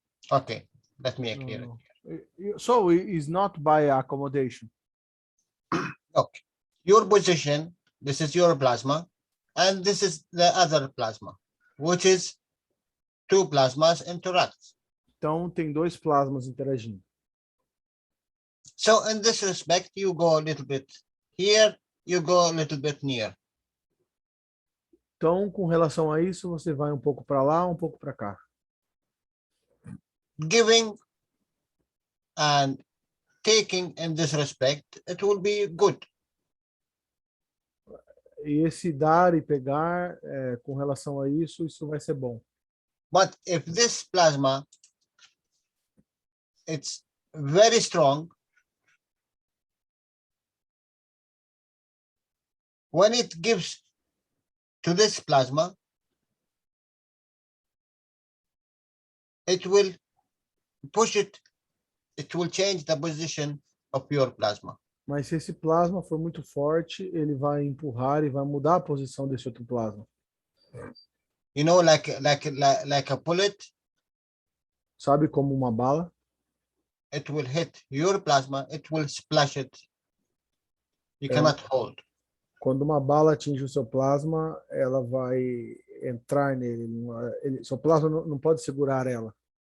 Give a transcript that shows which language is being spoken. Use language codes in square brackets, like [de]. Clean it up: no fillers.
[en] Okay, let me No, clear it. no. So it is not by accommodation. Okay, your position, this is your plasma, and this is the other plasma, which is two plasmas interact. [pt] Então, tem dois plasmas interagindo. [en] So in this respect, you go a little bit here, you go a little bit near. [pt] Então, com relação a isso, você vai um pouco para lá, um pouco para cá. [en] Giving and taking in this respect, it will be good. [pt] E esse dar e pegar, com relação a isso vai ser bom. [en] But if this plasma, it's very strong, when it gives to this plasma, it will push it, it will change the position of your plasma. [pt] Mas se esse plasma for muito forte, ele vai empurrar e vai mudar a posição desse outro plasma. [en] You know, like a bullet, [pt] Sabe, como uma bala? [en] it will hit your plasma, it will splash it. You cannot hold. [pt] Quando uma bala atinge o seu plasma, ela vai entrar nele. Seu plasma não pode segurar ela.